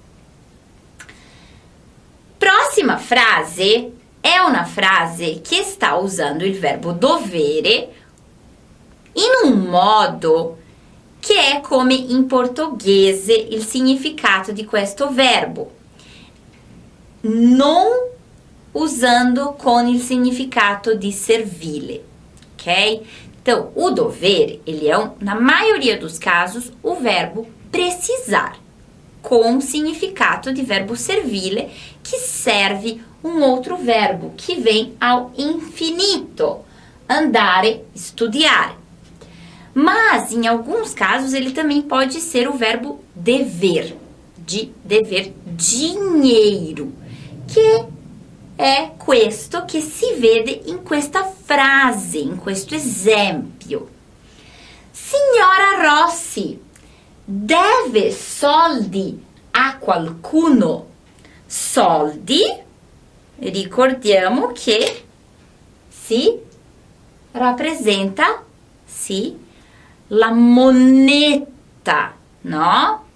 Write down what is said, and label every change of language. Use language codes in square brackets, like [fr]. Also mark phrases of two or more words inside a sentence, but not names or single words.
[it] Prossima frase è una frase che sta usando il verbo dovere in un modo che è come in portoghese il significato di questo verbo, non usando com il significato di servile, ok? [pt] Então, o dovere, ele é, na maioria dos casos, o verbo precisar, com significato de verbo servile, que serve um outro verbo, que vem ao infinito, [it] andare, studiare. [pt] Mas, em alguns casos, ele também pode ser o verbo dever, de dever dinheiro, que [it] è questo che si vede in questa frase, in questo esempio. Signora Rossi, deve soldi a qualcuno? Soldi, ricordiamo che si rappresenta, sì, la moneta, no?